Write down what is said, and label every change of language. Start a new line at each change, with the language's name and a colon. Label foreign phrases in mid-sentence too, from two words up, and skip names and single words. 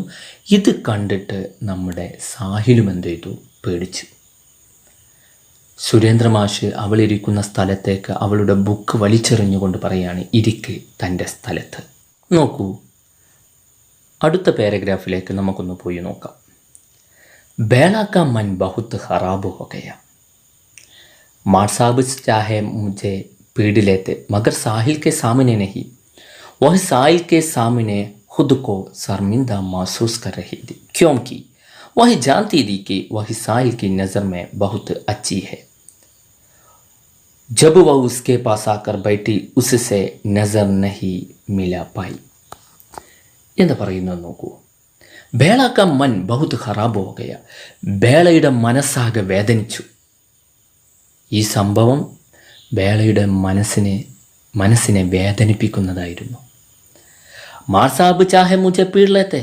Malayalam: ഇത് കണ്ടിട്ട് നമ്മുടെ സാഹിലും എന്ത് ചെയ്തു? പേടിച്ചു. സുരേന്ദ്ര മാഷ് അവളിരിക്കുന്ന സ്ഥലത്തേക്ക് അവളുടെ ബുക്ക് വലിച്ചെറിഞ്ഞുകൊണ്ട് പറയാണ്, ഇരിക്ക് തൻ്റെ സ്ഥലത്ത്. നോക്കൂ, അടുത്ത പാരഗ്രാഫിലേക്ക് നമുക്കൊന്ന് പോയി നോക്കാം.
Hindi: बेला का मन बहुत ख़राब हो गया. मार साहब चाहे मुझे पीड़ लेते मगर साहिल के सामने नहीं. वह साहिल के सामने खुद को शर्मिंदा महसूस कर रही थी क्योंकि वह जानती थी कि वह साहिल की नज़र में बहुत अच्छी है. जब वह उसके पास आकर बैठी उससे नज़र नहीं मिला पाई.
Malayalam: എന്താ പറയുന്നത് നോക്കൂ.
Hindi: बेला का मन बहुत ख़राब हो गया.
Malayalam: ബേളയുടെ മനസ്സാകെ വേദനിച്ചു. ഈ സംഭവം ബേളയുടെ മനസ്സിനെ വേദനിപ്പിക്കുന്നതായിരുന്നു.
Hindi: मार साब चाहे मुझे पीड़ लेते.